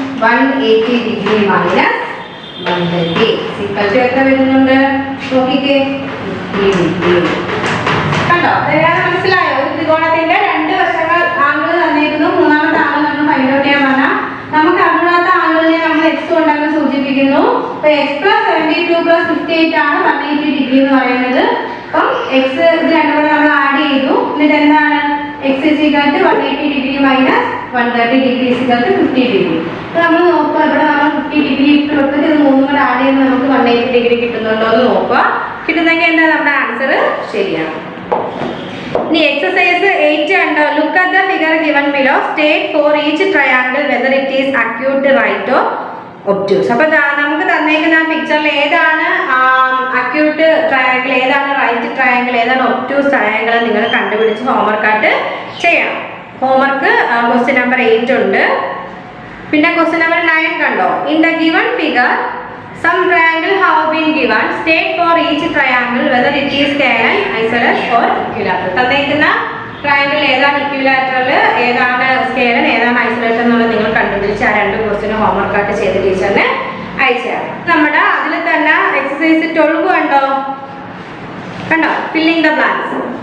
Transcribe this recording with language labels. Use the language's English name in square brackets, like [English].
[English] 180 degree minus 130 is equal to [Malayalam] എത്ര വരുന്നുണ്ട്? നോക്കിക്കേ, 50 degree. കണ്ടോ? അതെല്ലാം മനസ്സിലായോ? ഒരു ത്രികോണത്തിന്റെ രണ്ട് വശങ്ങൾ ആംഗിൾ തന്നിരിക്കുന്നു. മൂന്നാമത്തെ ആംഗിൾ നമ്മൾ ഫൈൻഡ് ഔട്ട് ചെയ്യാൻ പറഞ്ഞാൽ നമുക്ക് അറിയാത്ത ആംഗിളിനെ നമ്മൾ x കൊണ്ടാണ് സൂചിപ്പിക്കുന്നു. അപ്പൊ [English] x plus 72 plus 58 [Malayalam] ആണ് 180 ഡിഗ്രി എന്ന് പറയുന്നത്. അപ്പം x ഇത് രണ്ടും കൂടെ നമ്മൾ ആഡ് ചെയ്തു. എന്നിട്ട് എന്താണ്? [English] x is equal to 180 degree minus 130 degree is equal to 50 degree. [Malayalam] അപ്പോൾ നമ്മൾ നോക്കുക, ഇവിടെ നമ്മൾ 50 ഡിഗ്രി ഇട്ട് കൊടുത്തിട്ട് ഇത് മൂന്നും കൂടെ ആഡ് ചെയ്യുമ്പോൾ നമുക്ക് 180 ഡിഗ്രി കിട്ടുന്നുണ്ടോ എന്ന് നോക്കുക. കിട്ടുന്നെങ്കിൽ എന്താ നമ്മുടെ ആൻസർ ശരിയാണ്. ഇനി എക്സസൈസ് 8 കണ്ടോ? [English] Look at the figure given below. State for each triangle whether it is acute, right or obtuse. [Malayalam] അപ്പൊ നമുക്ക് തന്നേക്കുന്ന പിക്ചറിൽ ഏതാണ് അക്യൂട്ട് ട്രയാങ്കിൾ, ഏതാണ് റൈറ്റ് ട്രയാങ്കിൾ, ഏതാണ് ഒബ്റ്റ്യൂസ് ട്രയാങ്കിൾ നിങ്ങൾ കണ്ടുപിടിച്ച് ഹോംവർക്കായിട്ട് ചെയ്യണം. ഹോംവർക്ക് ക്വസ്റ്റ്യൻ നമ്പർ 8 ഉണ്ട്. പിന്നെ ക്വസ്റ്റ്യൻ നമ്പർ 9 കണ്ടോ? [English] In the given figure some triangle have been given. State for each triangle whether it is scalene, isosceles or equilateral. [Malayalam] തന്നേക്കുന്ന triangle ഏതാണ് equilateral, ഏതാണ് സ്കേലൻ, ഏതാണ് ഐസൊലേറ്റർ എന്നുള്ളത് നിങ്ങൾ കണ്ടുപിടിച്ച് ആ രണ്ട് ക്വസ്റ്റ്യൻ ഹോംവർക്ക് ആയിട്ട് ചെയ്ത് ടീച്ചറിന് അയച്ചാണ്. നമ്മുടെ അതിൽ തന്നെ എക്സസൈസ് 12 കണ്ടോ? Filling the blanks.